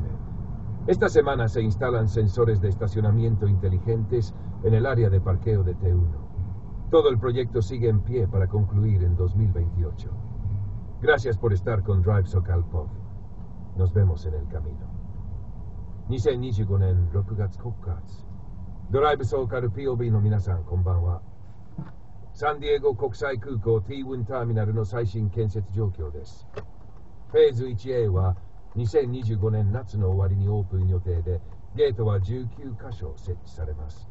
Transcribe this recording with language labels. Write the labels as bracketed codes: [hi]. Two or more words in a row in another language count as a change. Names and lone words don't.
[es] Esta semana se instalan sensores de estacionamiento inteligentes en el área de parqueo de T1. Todo el proyecto sigue en pie para concluir en 2028. Gracias por estar con Drive SoCal Pop. Nos vemos en el camino. [ja] 2025 年6月9日。ドライブソーカル POV の皆さん、こんばんは。サンディエゴ国際空港 T1 ターミナルの最新建設状況です。フェーズ 1A は2025年夏の終わりにオープン予定で、ゲートは19カ所設置されます。